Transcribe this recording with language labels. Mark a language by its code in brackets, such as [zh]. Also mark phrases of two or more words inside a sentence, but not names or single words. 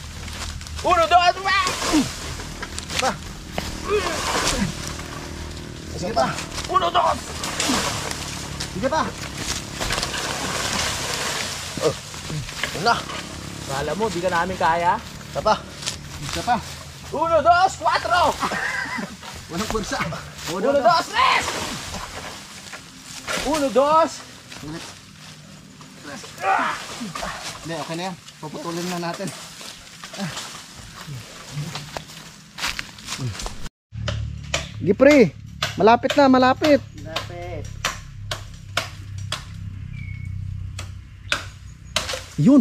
[es] Uno, dos, [tl] pa. Sige pa. [es] Uno, dos. [tl] Sige pa. Oh. Na. Kala mo, di ka namin kaya? Isa pa. Isa pa. [es] Uno, dos, cuatro. [tl] Walang pulsa. [es] Uno, dos, tres. Uno, dos. [tl] Hindi, okay na yan. Puputulin na natin. Gipre, malapit na, malapit. Lapit. Yun.